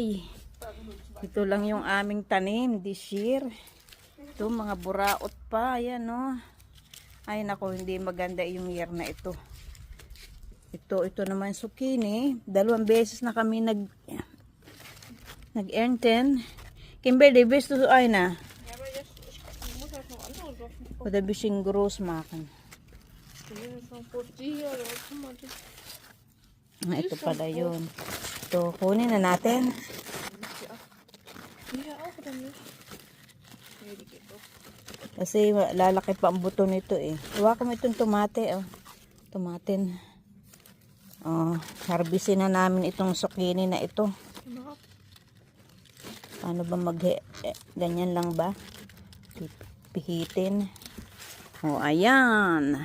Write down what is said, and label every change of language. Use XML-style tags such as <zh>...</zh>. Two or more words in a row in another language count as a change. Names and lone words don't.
<tl>Ito lang yung aming tanim</tl> <en>this year.</en> <tl>Ito, mga buraot pa. Ayan oh. Ay nako, hindi maganda yung year na ito. Ito naman zucchini. 2 beses na kami nag-earn 10.</tl> <de>Kimberly, bist du einer? Ja, aber jetzt, ich muss halt noch andere Sachen gucken. Oder ein bisschen groß machen.</de> <tl>Ito pala yun. Ito, kunin na natin.</tl> <de>Die hier auch oder nicht? Nee, die geht doch.</de> <tl>Kasi lalaki pa ang buto nito eh. Hawakan mo itong tomate. Oh. Tomatin. Oh, harbisin na namin itong zucchini na ito.</tl> <de>Genau.</de> <tl>Paano ba ganyan lang ba? Pihitin. Oh, ayan.</tl>